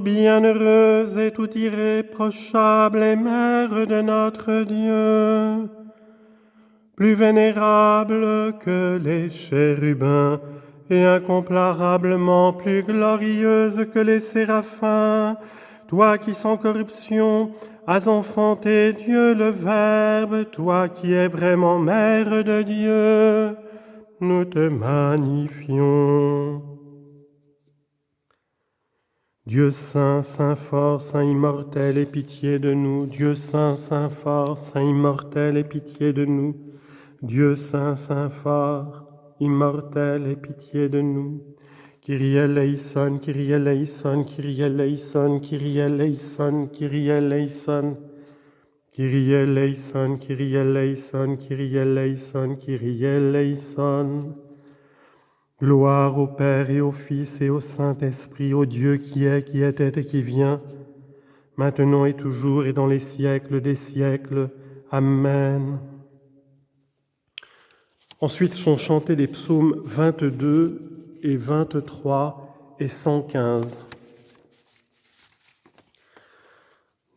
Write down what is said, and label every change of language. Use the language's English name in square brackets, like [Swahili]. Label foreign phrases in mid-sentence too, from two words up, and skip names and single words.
[French] bienheureuse et tout irréprochable et Mère de notre Dieu, plus vénérable que les chérubins et incomparablement plus glorieuse que les séraphins, toi qui sans corruption as enfanté Dieu le Verbe, toi qui es vraiment Mère de Dieu, nous te magnifions. Dieu saint, saint fort, saint immortel, aie pitié de nous. Dieu saint, saint fort, saint immortel, aie pitié de nous. Dieu saint, saint fort, immortel, aie pitié de nous. [Greek] Κύριε ελέησον, Κύριε ελέησον, Κύριε ελέησον, Κύριε ελέησον, Κύριε ελέησον. Κύριε ελέησον, Κύριε ελέησον, Κύριε ελέησον, Κύριε ελέησον. [French] Gloire au Père et au Fils et au Saint-Esprit, au Dieu qui était et qui vient, maintenant et toujours et dans les siècles des siècles. Amen. Ensuite sont chantés les psaumes 22 et 23 et 115.